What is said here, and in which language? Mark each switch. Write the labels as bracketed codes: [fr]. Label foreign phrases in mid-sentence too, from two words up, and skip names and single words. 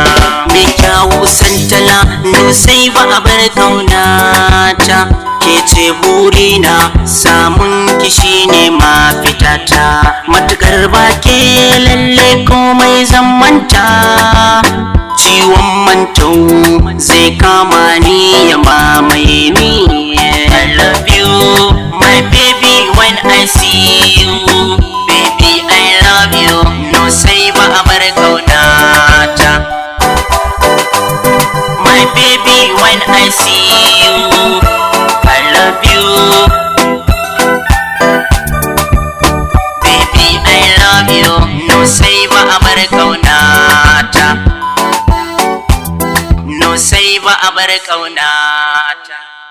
[ha] Me kyawu santala, no sai ba a bar kaunata. Ke ce burina, samun ki shine mafitata. Matukar ba ke lalle komai zan manta, ciwon mantau zai kama ni ya mamaye ni. [en] I love you, my baby, when I see you. Baby, I love you, [ha] no sai ba a bar kaunata. [en] My baby, when I see you, I love you. Baby, I love you, [ha] no sai ba a bar kaunata. No sai ba a bar kaunata.